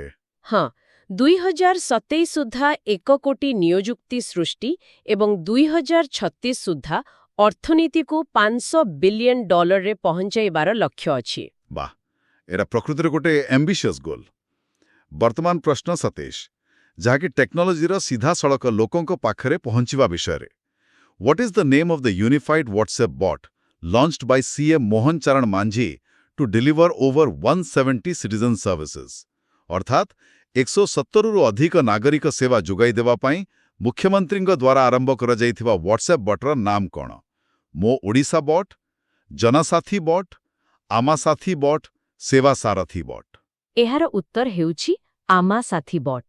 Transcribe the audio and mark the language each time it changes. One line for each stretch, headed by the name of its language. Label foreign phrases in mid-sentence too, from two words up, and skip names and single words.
Odia: ହଁ, 2027 ସୁଦ୍ଧା 1 କୋଟି ନିଯୁକ୍ତି ସୃଷ୍ଟି ଏବଂ 2036 ସୁଦ୍ଧା ଅର୍ଥନୀତିକୁ $500 ବିଲିୟନ ରେ ପହଞ୍ଚାଇବାର ଲକ୍ଷ୍ୟ ଅଛି। ବାଃ, ଏରା ପ୍ରକୃତରେ ଗୋଟେ
English: ambitious goal.
Odia: ବର୍ତ୍ତମାନ ପ୍ରଶ୍ନ 27, ଯାହାକି ଟେକ୍ନୋଲୋଜିର ସିଧାସଳଖ ଲୋକଙ୍କ ପାଖରେ ପହଞ୍ଚିବା ବିଷୟରେ।
English: What is the name of the unified WhatsApp bot launched by CM Mohan Charan Manjhi to deliver over 170 citizen services?
Odia: ଅର୍ଥାତ୍ 170ରୁ ଅଧିକ ନାଗରିକ ସେବା ଯୋଗାଇ ଦେବା ପାଇଁ ମୁଖ୍ୟମନ୍ତ୍ରୀଙ୍କ ଦ୍ୱାରା ଆରମ୍ଭ କରାଯାଇଥିବା WhatsApp ବଟ୍ର ନାମ କ'ଣ? ମୋ ଓଡ଼ିଶା ବଟ୍, ଜନସାଥୀ ବଟ୍, ଆମା ସାଥୀ ବଟ୍, ସେବା ସାରଥୀ ବଟ୍? ଏହାର ଉତ୍ତର ହେଉଛି ଆମା ସାଥୀ ବଟ୍।